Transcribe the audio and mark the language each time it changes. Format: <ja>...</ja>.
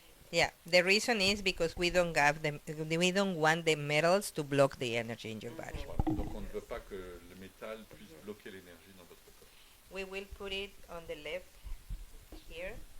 <en>Yeah, the reason is because we don't want the metals to block the energy in your body.</en> <fr>Voilà. Donc on ne veut pas que le métal puisse bloquer l'énergie dans votre corps.</fr> <en>We will put it on the left here.</en>